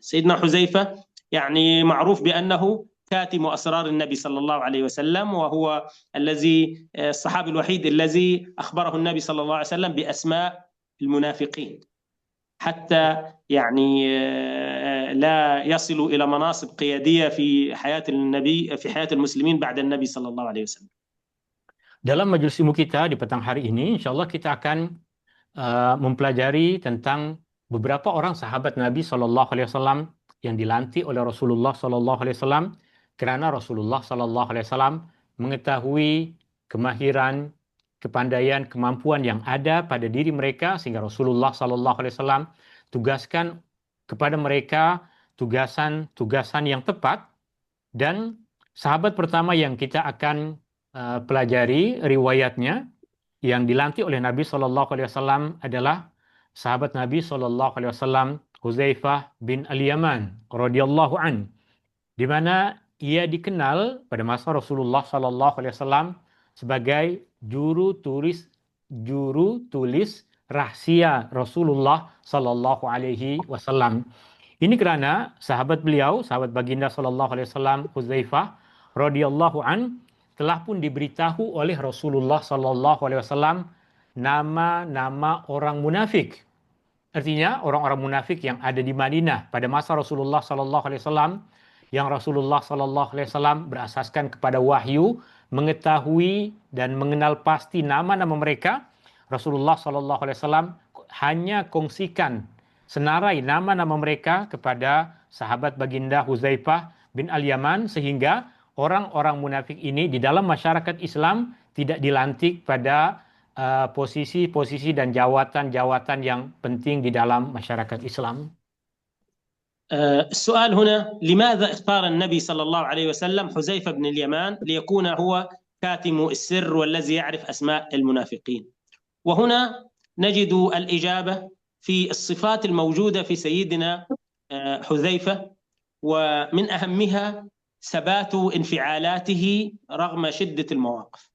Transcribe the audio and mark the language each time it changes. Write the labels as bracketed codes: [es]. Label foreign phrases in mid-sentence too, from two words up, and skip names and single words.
[ar] سيدنا حذيفة يعني معروف بأنه كاتم أسرار النبي صلى الله عليه وسلم، وهو الصحابي الوحيد الذي أخبره النبي صلى الله عليه وسلم بأسماء المنافقين، حتى يعني لا يصلوا إلى مناصب قيادية في حياة النبي، في حياة المسلمين بعد النبي صلى الله عليه وسلم. [ms] Dalam majelis ilmu kita di petang hari ini, insyaAllah kita akan mempelajari tentang beberapa orang sahabat Nabi [ar] صلى الله عليه وسلم [ms] yang dilantik oleh Rasulullah [ar] صلى الله عليه وسلم, [ms] kerana Rasulullah [ar] صلى الله عليه وسلم [ms] mengetahui kemahiran, kepandaian, kemampuan yang ada pada diri mereka, sehingga Rasulullah [ar] صلى الله عليه وسلم [ms] tugaskan kepada mereka tugasan yang tepat. Dan sahabat pertama yang kita akan pelajari riwayatnya yang dilantik oleh Nabi [ar] صلى الله عليه وسلم [ms] adalah sahabat Nabi [ar] صلى الله عليه وسلم, [ms] Hudzaifah bin Al-Yaman [ar] رضي الله عن, [ms] di mana ia dikenal pada masa Rasulullah [ar] صلى الله عليه وسلم [ms] sebagai juru tulis rahsia Rasulullah [ar] صلى الله عليه وسلم. [ms] Ini kerana sahabat beliau, sahabat baginda [ar] صلى الله عليه وسلم, [ms] Hudzaifah [ar] رضي الله عن, [ms] telah pun diberitahu oleh Rasulullah [ar] صلى الله عليه وسلم [ms] nama-nama orang munafik Artinya orang-orang munafik yang ada di Madinah pada masa Rasulullah [ar] صلى الله عليه وسلم, [ms] yang Rasulullah [ar] صلى الله عليه وسلم [ms] berasaskan kepada wahyu, mengetahui dan mengenal pasti nama-nama mereka. Rasulullah [ar] صلى الله عليه وسلم [ms] hanya kongsikan senarai nama-nama mereka kepada sahabat baginda Huzaifah bin Al-Yaman, sehingga orang-orang munafik ini di dalam masyarakat Islam tidak dilantik pada posisi-posisi dan jawatan-jawatan yang penting di dalam masyarakat Islam. [ar] السؤال هنا: لماذا اختار النبي صلى الله عليه وسلم حذيفة بن اليمان ليكون هو كاتم السر والذي يعرف أسماء المنافقين؟ وهنا نجد الإجابة في الصفات الموجودة في سيدنا حذيفة، ومن أهمها ثبات انفعالاته رغم شدة المواقف.